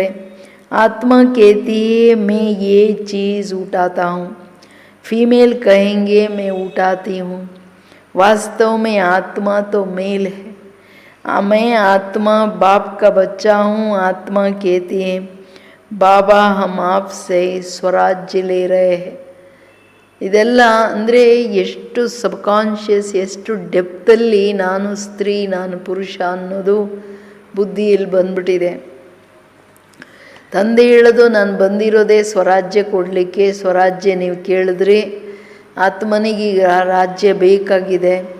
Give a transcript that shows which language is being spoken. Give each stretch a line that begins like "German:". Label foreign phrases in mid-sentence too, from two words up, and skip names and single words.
Hindi: आत्मा कहती है मैं ये चीज़ उठाता हूँ, फीमेल कहेंगे मैं उठाती हूँ. वास्तव में आत्मा तो मेल है. मैं आत्मा बाप का बच्चा हूँ. आत्मा कहती है बाबा हम आपसे स्वराज्य ले रहे हैं.
Kannada: ಇದೆಲ್ಲ ಅಂದರೆ ಎಷ್ಟು ಸಬ್ಕಾನ್ಷಿಯಸ್, ಎಷ್ಟು ಡೆಪ್ತಲ್ಲಿ ನಾನು ಸ್ತ್ರೀ ನಾನು ಪುರುಷ ಅನ್ನೋದು ಬುದ್ಧಿಯಲ್ಲಿ ಬಂದ್ಬಿಟ್ಟಿದೆ. ತಂದೆ ಹೇಳೋದು ನಾನು ಬಂದಿರೋದೇ ಸ್ವರಾಜ್ಯ ಕೊಡಲಿಕ್ಕೆ. ಸ್ವರಾಜ್ಯ ನೀವು ಕೇಳಿದ್ರಿ, ಆತ್ಮನಿಗೀಗ ರಾಜ್ಯ ಬೇಕಾಗಿದೆ.